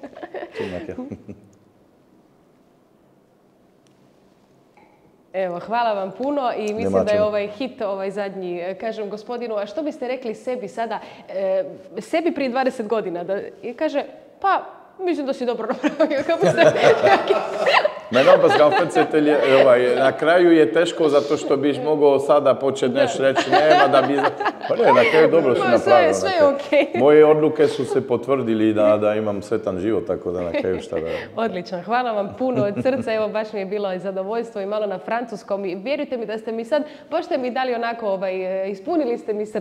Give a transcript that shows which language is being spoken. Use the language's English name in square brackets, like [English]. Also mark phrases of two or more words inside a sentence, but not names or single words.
[Bosnian] Evo, hvala vam puno i mislim da je ovaj hit, ovaj zadnji, kažem gospodinu, a što biste rekli sebi sada, sebi prije 20 godina, i kaže, pa mislim da si dobro napravio, kako ste... [French] Non, parce qu'en fait, [Bosnian] na kraju je teško zato što biš mogao sada početi nešto reći, nema da bi... Pa ne, na kraju dobro si napravio. Sve je okej. Moje odluke su se potvrdili da imam sretan život, tako da na kraju šta da... Odlično, hvala vam puno od srca, evo baš mi je bilo zadovoljstvo i malo na francuskom i vjerujte mi da ste mi sad, baš ste mi dali onako, ispunili ste mi srce.